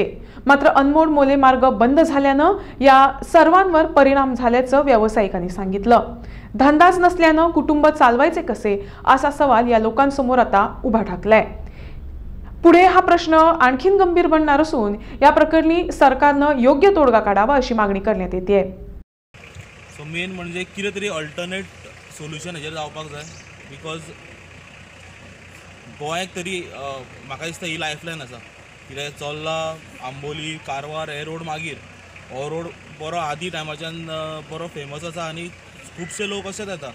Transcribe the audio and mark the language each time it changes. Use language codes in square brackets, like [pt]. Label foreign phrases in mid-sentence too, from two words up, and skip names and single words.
[mr] मात्र अनमोड मोले मार्ग बंद झाल्यानं या सर्वांवर परिणाम झाल्याचं व्यावसायिकांनी सांगितलं। धंदाच नसल्यानं कुटुंब चालवायचे कसे असा सवाल या लोकांसमोर आता उभा ठाकलाय। पुढे हा प्रश्न आणखीन गंभीर बनणार असून या प्रकरणी सरकारनं योग्य तोडगा काढावा अशी मागणी करण्यात येते। [kok] सो मेन म्हणजे कितें तरी [en] alternate solution [kok] हेजेर जावपाक जाय, बिकॉज गोंयाक तरी म्हाका दिसता ही लायफलायन आसा। कित्याक चोरला आंबोली कारवार हे रोड मागीर हो रोड बरो आदी टायमाच्यान बरो फेमस आसा आनी खुबशे लोक अशेच येता।